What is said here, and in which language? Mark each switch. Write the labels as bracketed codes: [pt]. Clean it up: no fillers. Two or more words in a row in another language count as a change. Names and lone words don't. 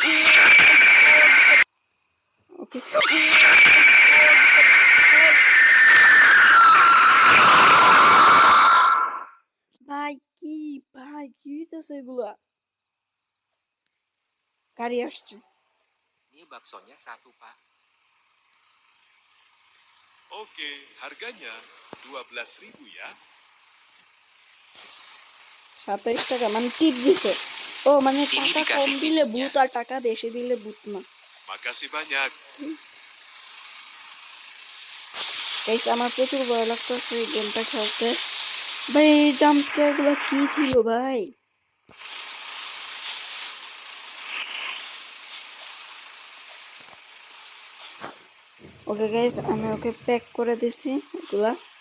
[bn] ওকে ভাই কি হইতেছে এগুলা? গাড়ি আসছে। [id] Ini baksonya satu, Pak. Oke, harganya 12.000 ya. [bn] 27 টাকা মানে টিপ দিছে। ও মানে [id] Ini [bn] টাকা কম [id] dikasih [bn] দিলে [id] tipsnya. [bn] ভূত আর টাকা বেশি দিলে ভূত না। [id] Makasih banyak. [bn] গাইস আমার প্রচুর ভয় লাগতেছে এই গেমটা খেলতে ভাই। [en] jump scare [bn] গুলো কি ছিল ভাই? ওকে গাইস আমি ওকে প্যাক করে দিছি এগুলা।